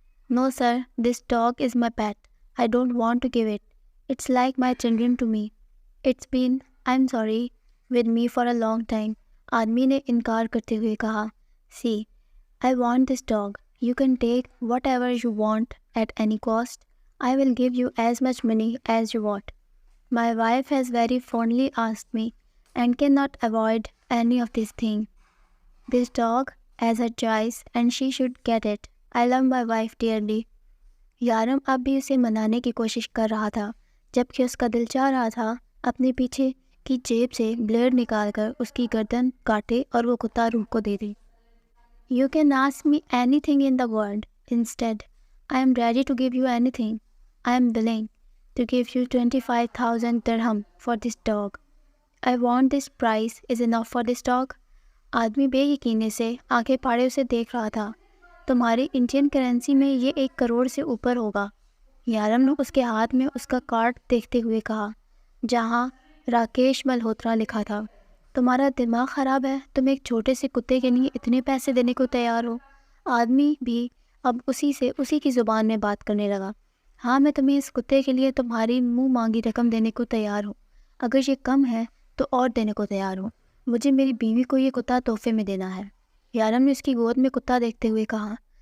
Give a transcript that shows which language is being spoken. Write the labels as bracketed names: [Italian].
[English] No sir, this dog is my pet, I don't want to give it, it's like my children to me, it's been, I am sorry, with me for a long time. [Urdu] آدمی نے انکار کرتے ہوئے کہا۔ [English] See, I want this dog, you can take whatever you want at any cost, I will give you as much money as you want. My wife has very fondly asked me and cannot avoid any of these things. This dog has her choice and she should get it. I love my wife dearly. [Urdu] یارم اب بھی اسے منانے کی کوشش کر رہا تھا، جبکہ اس کا دل چاہ رہا تھا اپنے پیچھے کی جیب سے بلیڈ نکال کر اس کی گردن کاٹے اور وہ کتا روح کو دے دے۔ [English] You can ask me anything in the world. Instead, I am ready to give you anything. I am willing to give you 25,000 dirham for this dog. I want this price is enough for this dog. [Urdu] آدمی بے یقینی سے آنکھیں پھاڑے اسے دیکھ رہا تھا۔ تمہاری انڈین کرنسی میں یہ 1 کروڑ سے اوپر ہوگا۔ یارم نے اس کے ہاتھ میں اس کا کارڈ دیکھتے ہوئے کہا، جہاں راکیش ملہوترا لکھا تھا۔ تمہارا دماغ خراب ہے؟ تم ایک چھوٹے سے کتے کے لیے اتنے پیسے دینے کو تیار ہو؟ آدمی بھی اب اسی کی زبان میں بات کرنے لگا۔ ہاں، میں تمہیں اس کتے کے لیے تمہاری منہ مانگی رقم دینے کو تیار ہوں۔ اگر یہ کم ہے تو اور دینے کو تیار ہوں۔ مجھے میری بیوی کو یہ کتا تحفے میں دینا ہے۔ یارم نے اس کی گود میں کتا دیکھتے ہوئے کہا،